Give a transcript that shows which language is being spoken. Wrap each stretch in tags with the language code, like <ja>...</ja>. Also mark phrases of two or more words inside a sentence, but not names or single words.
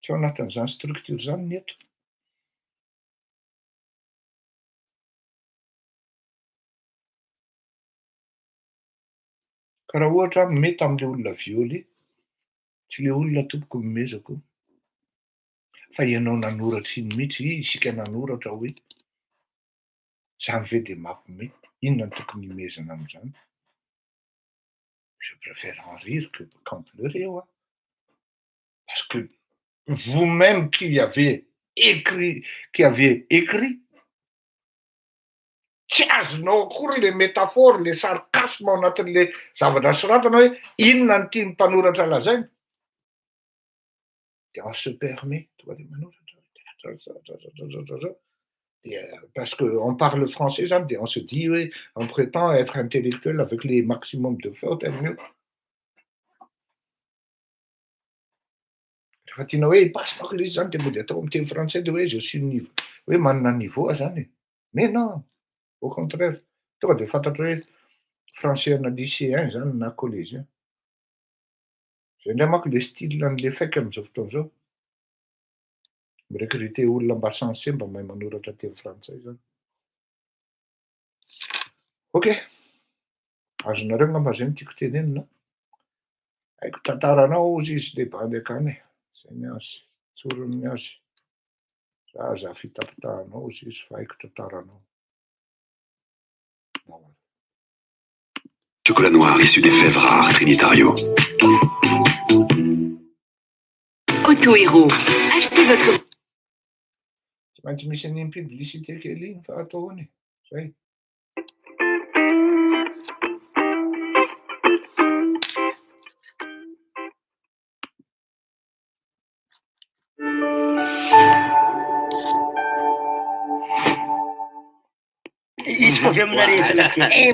<mg>Tsy ao anatin'izany structure zany ny eto. Ka raha ohatra mety am'le olona violy, tsy le olona tompoko nomezako. Fa ianao nanoratra iny mihitsy, isika nanoratra hoe zany ve de mampimety, inona no tokony imezana am'zany?</mg> <fr>Je préfère en rire qu'en pleurer, hein. Parce que vous-même qui avez écrit,</fr> <mg>tsy azonao akory</mg> <fr>le métaphore, le sarcasme</fr> <mg>ao anatin'le zavatra soratana hoe inona no tiany mpanoratra lazaina.</mg> <fr>De on se permet</fr> <mg>tonga de manoratra</mg> <fr>parce qu'on parle français zany de on se dit hoe on prétend être intellectuel avec les maximum de fautes mieux.</fr> <mg>Rehefa tiana hoe hipasinako le izy zany de mody atao am'teny français de hoe</mg> <fr>je suis niveau,</fr> <mg>hoe manana niveau zany.</mg> <fr>Mais non, au contraire,</fr> <mg>tonga de fantatra hoe français ana lycéen zany na collégien. Zay ndray manko le style an'le faiky am'zao fotoana zao. Mirecruter olona mba sensé mba mahay manoratra teny frantsay zany. Okay, azonareo ngamba zay no tiako tenenina. Haiko tantaranao ozy izy le bandy akany e. Zay ny azy, tsorony ny azy. Za fitapitahanao ozy izy fa haiko tantaranao.</mg> <fr>Chocolat noir issu des fèves rares Trinitario. Auto-héros, achetez votre...</fr> <mg>Tsy maintsy misy an'iny publicité kely iny fa ataony. Zay. Izy avy aminareo zalaky.</mg>